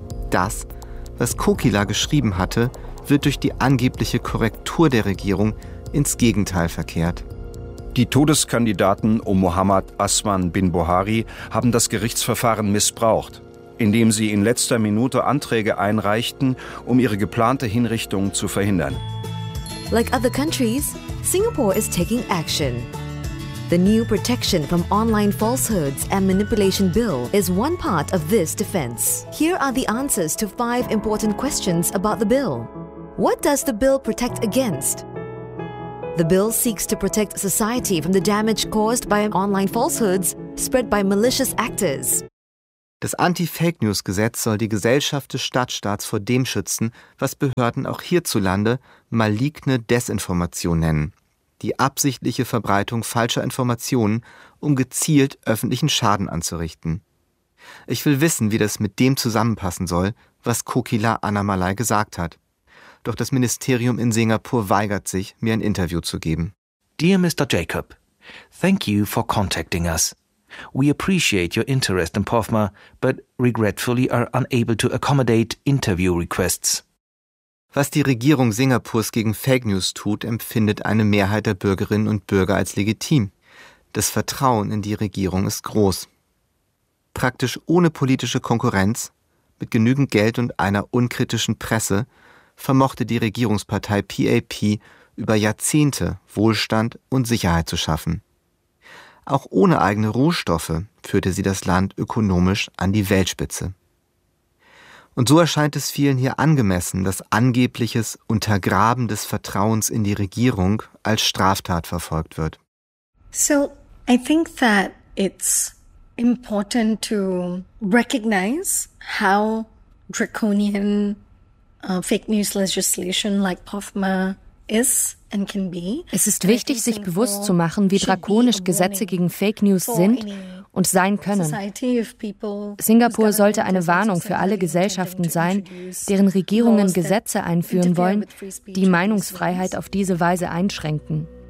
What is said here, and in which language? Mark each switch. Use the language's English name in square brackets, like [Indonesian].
[German] Das, was Kukila geschrieben hatte, wird durch die angebliche Korrektur der Regierung ins Gegenteil verkehrt. Die Todeskandidaten um Muhammad Aswan bin Buhari haben das Gerichtsverfahren missbraucht, indem sie in letzter Minute Anträge einreichten, um ihre geplante Hinrichtung zu verhindern. [English] Like other countries, Singapore is taking action. The new Protection from Online Falsehoods and Manipulation Bill is one part of this defense. Here are the answers to five important questions about the bill. What does the bill protect against? The bill seeks to protect society from the damage caused by online falsehoods spread by malicious actors. [German] Das Anti-Fake-News-Gesetz soll die Gesellschaft des Stadtstaats vor dem schützen, was Behörden auch hierzulande maligne Desinformation nennen. Die absichtliche Verbreitung falscher Informationen, um gezielt öffentlichen Schaden anzurichten. Ich will wissen, wie das mit dem zusammenpassen soll, was Kokila Annamalai gesagt hat. Doch das Ministerium in Singapur weigert sich, mir ein Interview zu geben. [English] Dear Mr. Jacob, thank you for contacting us. We appreciate your interest in POFMA, but regretfully are unable to accommodate interview requests. [German] Was die Regierung Singapurs gegen Fake News tut, empfindet eine Mehrheit der Bürgerinnen und Bürger als legitim. Das Vertrauen in die Regierung ist groß. Praktisch ohne politische Konkurrenz, mit genügend Geld und einer unkritischen Presse, vermochte die Regierungspartei PAP über Jahrzehnte Wohlstand und Sicherheit zu schaffen. Auch ohne eigene Rohstoffe führte sie das Land ökonomisch an die Weltspitze. Und so erscheint es vielen hier angemessen, dass angebliches Untergraben des Vertrauens in die Regierung als Straftat verfolgt wird. [English] So, I think that it's important to recognize how draconian fake news legislation like POFMA is. [German] Es ist wichtig, sich bewusst zu machen, wie drakonisch Gesetze gegen Fake News sind und sein können. Singapur sollte eine Warnung für alle Gesellschaften sein, deren Regierungen Gesetze einführen wollen, die Meinungsfreiheit auf diese Weise einschränken.